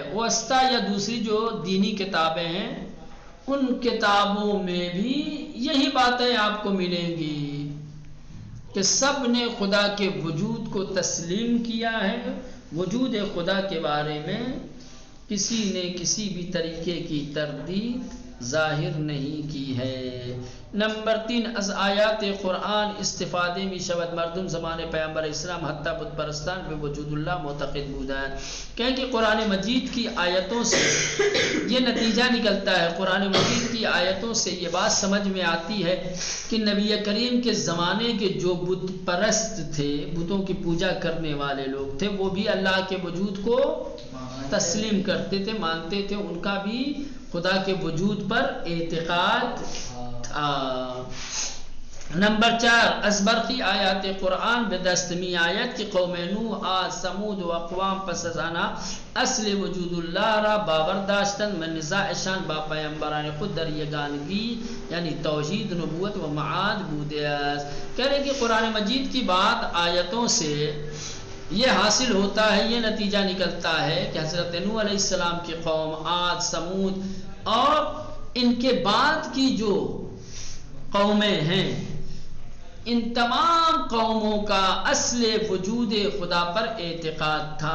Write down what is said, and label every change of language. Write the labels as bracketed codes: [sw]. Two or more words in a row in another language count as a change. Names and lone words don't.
[ur] وسطی یا دوسری جو دینی کتابیں ہیں ان کتابوں میں بھی یہی باتیں آپ کو ملیں گی کہ سب نے خدا کے وجود کو تسلیم کیا ہے. وجود خدا کے بارے میں کسی نے کسی بھی طریقے کی تردید ظاہر نہیں کی ہے. [fa] نمبر 3 از آیات قرآن استفادے می شود مردم زمان پیغمبر اسلام حتی بت پرستان به وجود اللہ معتقد بودند. [ur] کہ قرآن مجید کی آیتوں سے یہ نتیجہ نکلتا ہے، قرآن مجید کی آیتوں سے یہ بات سمجھ میں آتی ہے کہ نبی کریم کے زمانے کے جو بت پرست تھے، بتوں کی پوجا کرنے والے لوگ تھے، وہ بھی اللہ کے وجود کو تسلیم کرتے تھے، مانتے تھے، ان کا بھی خدا کے وجود پر اعتقاد تھا. [fa] نمبر 4 از برخی آیات قرآن به دست می آید که قوم نوح، عاد، ثمود و اقوام پس از آنها اصل وجود الله را باور داشتند و نزاعشان با پیامبران خود در یگانگی یعنی توحید، نبوت و معاد بوده است. [ur] کہہ رہے کہ قرآن مجید کی بات آیتوں سے یہ حاصل ہوتا ہے، یہ نتیجہ نکلتا ہے کہ حضرت نوح علیہ السلام کی قوم، عاد، ثمود اور ان کے بعد کی جو قومیں ہیں، ان تمام قوموں کا اصل وجود خدا پر اعتقاد تھا.